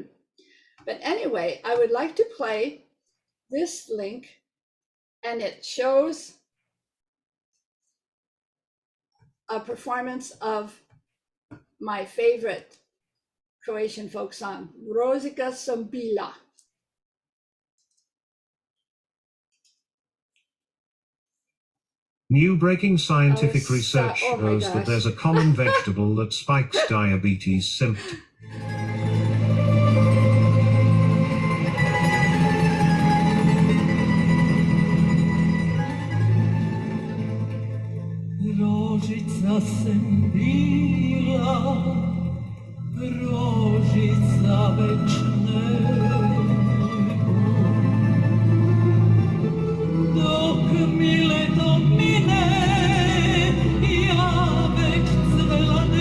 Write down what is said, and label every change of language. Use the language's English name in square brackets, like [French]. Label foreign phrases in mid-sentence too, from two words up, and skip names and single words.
[English] But anyway, I would like to play this link, and it shows a performance of my favorite Croatian folk song, Rosika Sombila. New breaking scientific research shows that there's a common vegetable that spikes diabetes symptoms. [Croatian] Rožica sem bila, rožica večne, dok mi leto mine, ja već cvela